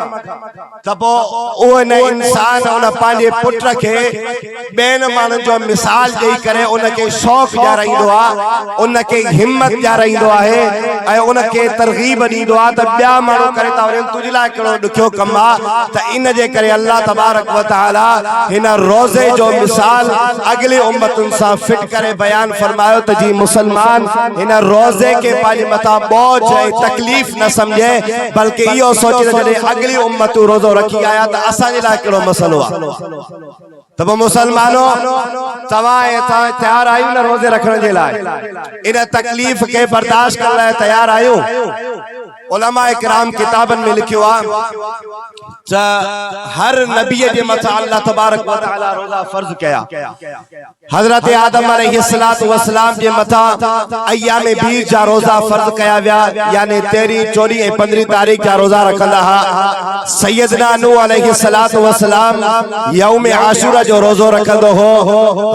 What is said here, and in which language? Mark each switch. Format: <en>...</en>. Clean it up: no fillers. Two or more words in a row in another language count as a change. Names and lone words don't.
<sd>त पोइ उहो न इंसान उन पंहिंजे पुट खे ॿियनि माण्हुनि जो मिसाल ॾेई करे उनखे शौक़ ॾियाराईंदो आहे, उनखे हिम्मत ॾियाराईंदो आहे ऐं उनखे तरगीब ॾींदो आहे त ॿिया माण्हू करे था वञनि, तुंहिंजे लाइ कहिड़ो ॾुखियो कमु आहे। त इन जे करे अल्लाह तबारक व तआला हिन रोज़े जो मिसाल अगली उम्मतुनि सां फिट करे बयान फरमायो त जी मुसलमान हिन रोज़े के पंहिंजे मथां बोझ ऐं तकलीफ़ न सम्झे, बल्कि इहो सोचे त जॾहिं अगली उम्मतूं रोज़ो रखी आया त असांजे लाइ कहिड़ो मसलो आहे। त पोइ मुसलमानों तव्हां तयार आहियो न रोज़े रखण जे लाइ? इन तकलीफ़ के बर्दाश्त करण लाइ तयार आहियो? उलमा इकराम किताबन में लिखियो आहे त हर नबी जे मथा अल्लाह तबारक व तआला रोज़ा फर्ज कया। हजरत आदम</sd> <ar>عليه الصلاة والسلام</ar> <sd>जे मथा अय्याम बीज जा रोज़ा फर्ज कया विया, यानी 13, 14 ऐं 15 तारीख़ जा रोज़ा रखंदा हा। सैयदना नूह</sd> <ar>عليه الصلاة والسلام</ar> <sd>यौम आशूरा जो रोज़ो रखंदो हो।</sd>